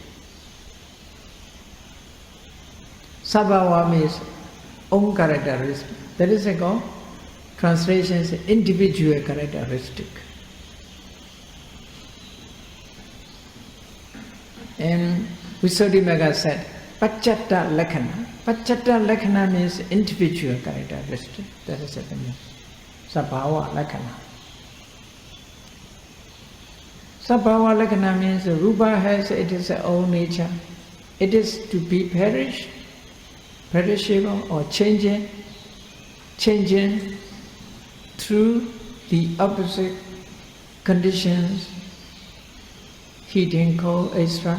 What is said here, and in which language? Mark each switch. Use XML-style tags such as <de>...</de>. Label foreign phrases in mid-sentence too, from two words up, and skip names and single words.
<en>Sabhava means own characteristic. That is called translation is individual characteristic. And Visuddhimagga said,</en> <pi>Pacchatta lakkhana. Pacchatta lakkhana</pi> <en>means individual characteristic. That is the meaning.</en> <pi>Sabhava lakkhana. Sabhava lakkhana</pi> <en>means the rupa has its own nature. It is to be perishable or changing through the opposite conditions, heating, cold, etc.</en>